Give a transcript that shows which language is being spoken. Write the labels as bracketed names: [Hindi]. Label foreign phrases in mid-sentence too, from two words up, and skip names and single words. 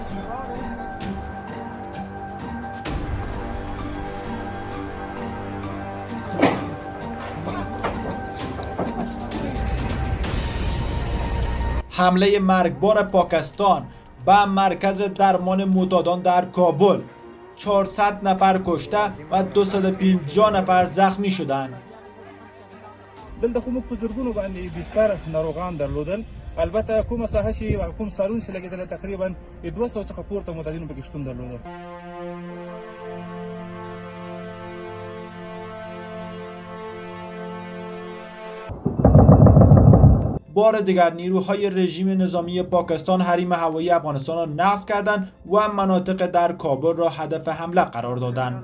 [Persian] حمله مرگبار پاکستان به مرکز درمان معتادان در کابل، 400 نفر کشته و 250 نفر زخمی شدند. [Pashto] دلته خو موږ په زرګونو باندې بستر ناروغان درلودل. البته کومه ساحه چې کوم سالون چې لګېدل تقریبا 200 څخه پورته معتادینو پکې شتون درلوده. [Persian] بار دیگر نیروهای رژیم نظامی پاکستان حریم هوایی افغانستان را نقض کردند و مناطق در کابل را هدف حمله قرار دادند.